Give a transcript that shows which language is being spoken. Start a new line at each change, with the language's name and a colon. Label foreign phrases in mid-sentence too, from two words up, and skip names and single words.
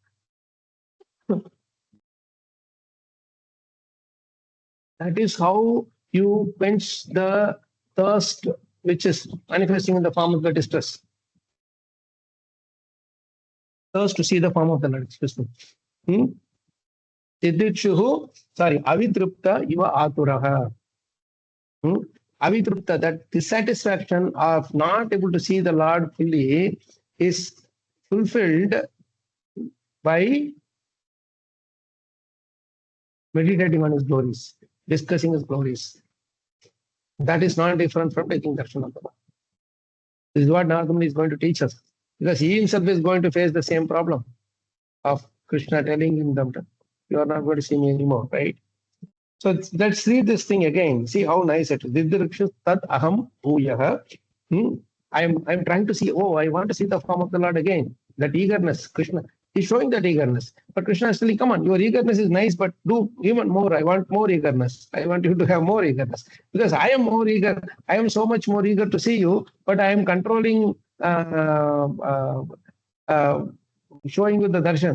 English: That is how you quench the thirst which is manifesting in the form of the distress. Thirst to see the form of the Lord. Excuse me.
Sanskrit: अवितृप्त इव आतुरः.
English: Avitrupta, that dissatisfaction of not able to see the Lord fully is fulfilled by meditating on his glories, discussing his glories. That is not different from taking darshan of the Lord. This is what Narada Muni is going to teach us, because he himself is going to face the same problem of Krishna telling him that you are not going to see me anymore, right? So let's read this thing again. See how nice it is.
Sanskrit: दिदृक्षु तद् अहं भूयः.
English: I'm trying to see, I want to see the form of the Lord again. That eagerness, Krishna is showing that eagerness. But Krishna is telling, come on, your eagerness is nice, but do even more. I want more eagerness. I want you to have more eagerness. Because I am more eager. I am so much more eager to see you, but I am controlling, showing you the darshan.